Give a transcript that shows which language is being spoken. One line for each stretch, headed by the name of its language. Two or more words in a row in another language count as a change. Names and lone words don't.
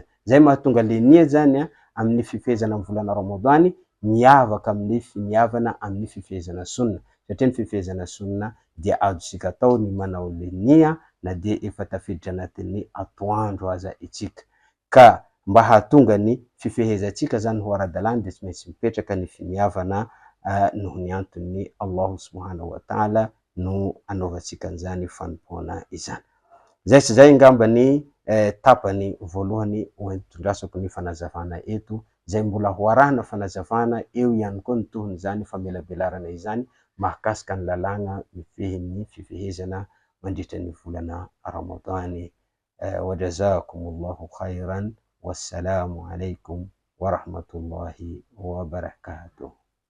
Malagasy: Zay mahatonga le nia zany amin'ny fifehezana amin'ny volana Ramadany miavaka amin'ny finiavana amin'ny fifehezana sunna, satria ny fifehezana sunna dia azontsika atao ny manao le nia na de efa tafiditra anatin'ny atoandro aza itsika. Ka mba hahatonga ny fifehezantsika zany ho ara-dalàna de tsy maintsy mipetraka ny finiavana noho ny antony Allahu
Arabic: سبحانه وتعالى
Malagasy: no anaovantsika an'izany fanompoana izany. Zay sy zay ngamba ny tapany voalohany hoentindrasako ny fanazavana eto, zay mbola ho arahana fanazavana eo ihany koa ny tohon'izany famelabelarana izany mahakasika ny lalàna mifehy ny fifehezana mandritra ny volana Ramadany.
Arabic: وجزاكم الله خيرا، والسلام عليكم ورحمة الله وبركاته.